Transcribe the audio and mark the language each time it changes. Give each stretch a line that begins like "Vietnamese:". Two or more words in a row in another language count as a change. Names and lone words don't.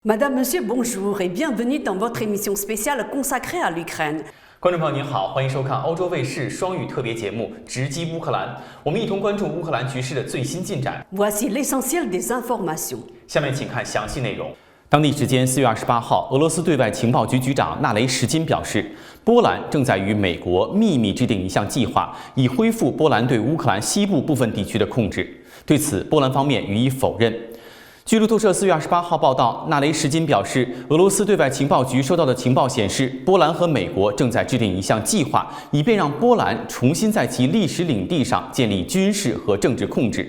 French: Madame, Monsieur, bonjour et bienvenue dans votre émission spéciale consacrée à l'Ukraine。
Chinese: 观众朋友您好，欢迎收看欧洲卫视双语特别节目《直击乌克兰》，我们一同关注乌克兰局势的最新进展。
French: Voici l'essentiel des informations。
Chinese: 下面请看详细内容。当地时间4月28号，俄罗斯对外情报局局长纳雷什金表示，波兰正在与美国秘密制定一项计划，以恢复波兰对乌克兰西部部分地区的控制。对此，波兰方面予以否认。据路透社4月28号报道，纳雷什金表示，俄罗斯对外情报局收到的情报显示，波兰和美国正在制定一项计划，以便让波兰重新在其历史领地上建立军事和政治控制。